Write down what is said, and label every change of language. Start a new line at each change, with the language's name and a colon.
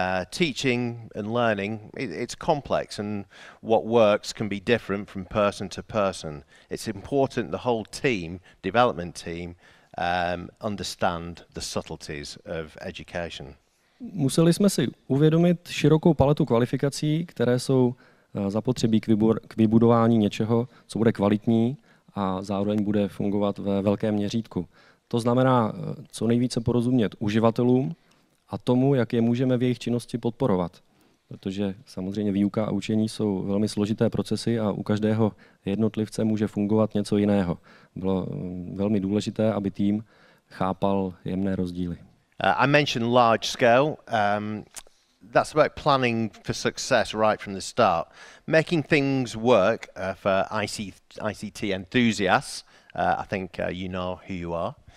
English: Teaching and learning, it's complex, and what works can be different from person to person. It's important the whole team, development team, understand the subtleties of education.
Czech: Museli jsme si uvědomit širokou paletu kvalifikací, které jsou zapotřebí k vybudování něčeho, co bude kvalitní a zároveň bude fungovat ve velkém měřítku. To znamená co nejvíce porozumět uživatelům a tomu, jak je můžeme v jejich činnosti podporovat. Protože samozřejmě výuka a učení jsou velmi složité procesy a u každého jednotlivce může fungovat něco jiného. Bylo velmi důležité, aby tým chápal jemné rozdíly.
English: I mentioned large scale. That's about planning for success right from the start. Making things work for ICT enthusiasts. I think you know who you are.